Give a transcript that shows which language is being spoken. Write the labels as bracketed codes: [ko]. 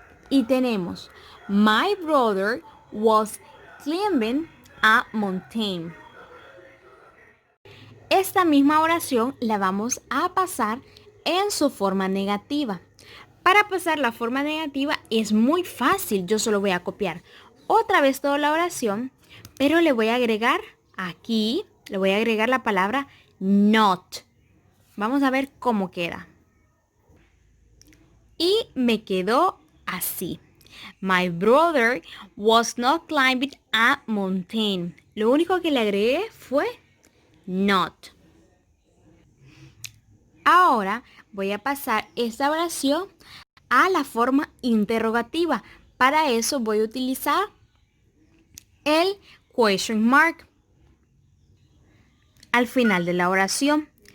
[es] Y tenemos [en] my brother was climbing a mountain. [es] Esta misma oración la vamos a pasar en su forma negativa. Para pasar la forma negativa es muy fácil. Yo solo voy a copiar otra vez toda la oración, pero le voy a agregar aquí, le voy a agregar la palabra not. Vamos a ver cómo queda. Y me quedó así. [en] My brother was not climbing a mountain. [es] Lo único que le agregué fue not. Ahora voy a pasar esta oración a la forma interrogativa. Para eso voy a utilizar el question mark al final de la oración.